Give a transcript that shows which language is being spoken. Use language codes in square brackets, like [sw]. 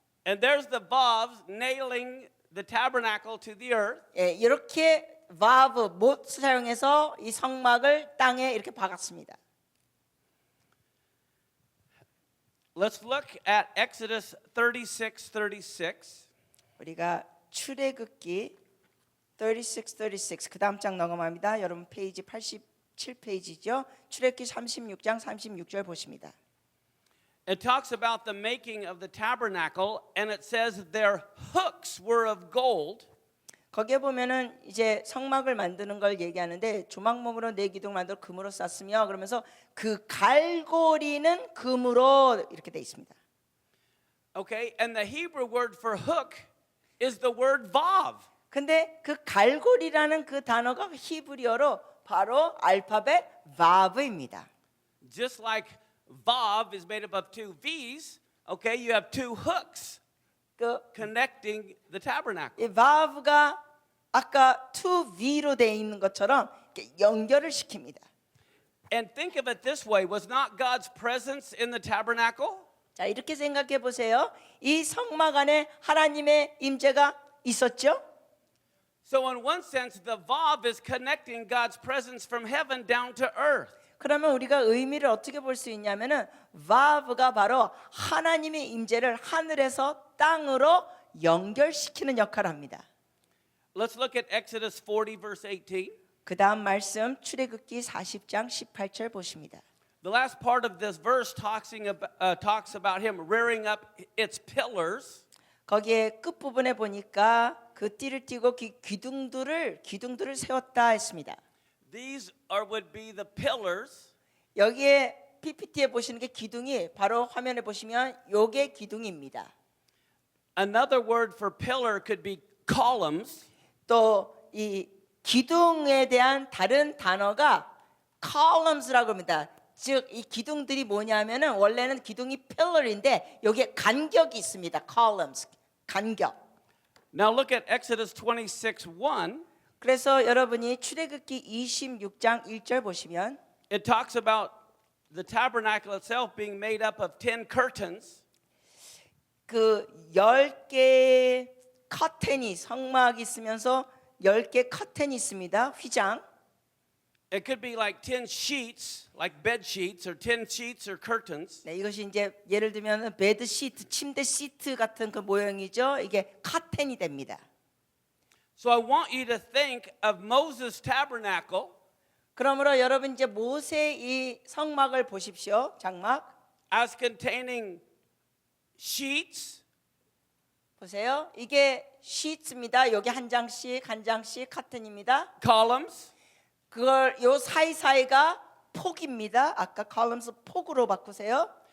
[en] And there's the valves nailing the tabernacle to the earth. [ko] 예, 이렇게 valve 못 사용해서 이 성막을 땅에 이렇게 박았습니다. [en] Let's look at Exodus 36:36. [ko] 우리가 출애굽기 36 그 다음 장 넘어갑니다. 여러분 페이지 87페이지죠. 출애굽기 36장 36절 보십니다. [en] It talks about the making of the tabernacle, and it says their hooks were of gold. [ko] 거기에 보면은 이제 성막을 만드는 걸 얘기하는데 조망목으로 네 기둥 만들어 금으로 쌌으며 그러면서 그 갈고리는 금으로 이렇게 돼 있습니다. [en] Okay, and the Hebrew word for hook is the word vav. [ko] 근데 그 갈고리라는 그 단어가 히브리어로 바로 알파벳 vav입니다. [en] Just like vav is made up of two V's, okay, you have two hooks 그 connecting the tabernacle. [ko] 이 vav가 아까 to v로 돼 있는 것처럼 이렇게 연결을 시킵니다. [en] And think of it this way, was not God's presence in the tabernacle? [ko] 자, 이렇게 생각해 보세요. 이 성막 안에 하나님의 임재가 있었죠? [en] So in one sense, the vav is connecting God's presence from heaven down to earth. [ko] 그러면 우리가 의미를 어떻게 볼 수 있냐면은 vav가 바로 하나님의 임재를 하늘에서 땅으로 연결시키는 역할을 합니다. [en] Let's look at Exodus 40 verse 18. [ko] 그 다음 말씀 출애굽기 40장 18절 보십니다. [en] The last part of this verse talks about him rearing up its pillars. [ko] 거기에 끝부분에 보니까 그 띠를 띠고 기둥들을 세웠다 했습니다. [en] These would be the pillars [ko] 여기에 PPT에 보시는 게 기둥이 바로 화면에 보시면 요게 기둥입니다. [en] Another word for pillar could be columns. [ko] 또 이 기둥에 대한 다른 단어가 columns라고 합니다. 즉 이 기둥들이 뭐냐면은 원래는 기둥이 pillar인데 여기에 간격이 있습니다. columns 간격. [en] Now look at Exodus 26:1. [ko] 그래서 여러분이 출애굽기 26장 1절 보시면 [en] It talks about the tabernacle itself being made up of 10 curtains. [ko] 그 10개의 커튼이 성막이 있으면서 10개 커튼이 있습니다. 휘장. [en] It could be like 10 sheets, like bed sheets or 10 sheets or curtains. [ko] 네, 이것이 이제 예를 들면 베드 시트, 침대 시트 같은 그 모형이죠. 이게 커튼이 됩니다. [en] So I want you to think of Moses' tabernacle [ko] 그러므로 여러분 이제 모세의 이 성막을 보십시오. 장막 [en] as containing sheets, [ko] 보세요. 이게 시트입니다. 여기 한 장씩 커튼입니다. [en] columns, [ko] 그걸 요 사이사이가 폭입니다. 아까 columns 폭으로 바꾸세요.